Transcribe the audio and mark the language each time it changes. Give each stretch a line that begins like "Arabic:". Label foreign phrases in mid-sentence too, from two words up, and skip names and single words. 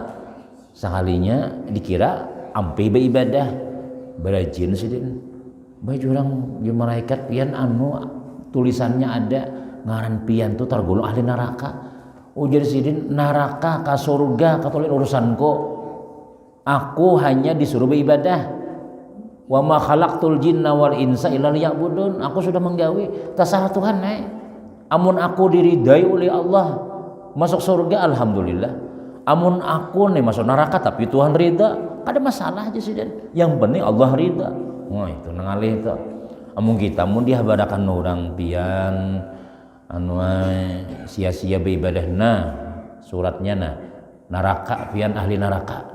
Banjar: Sekalinya dikira ampe beribadah berajin sidin. Bae urang di malaikat pian anu tulisannya ada ngaran pian tuh tergolong ahli neraka. Ujar sidin neraka ka surga katolin urusanku. Aku hanya disuruh beribadah.
Arabic: وما خلقت الجن والإنس إلا ليعبدون.
Banjar: Aku sudah menggawi tasah Tuhan amun aku diridai oleh Allah masuk surga alhamdulillah. Amun aku masuk neraka tapi Tuhan ridha, kada masalah aja sih dan. Yang penting Allah ridha. Wah itu nangalih itu. Amun kita mun dihabarakan orang pian anu sia-sia beribadahna suratnya neraka pian ahli neraka.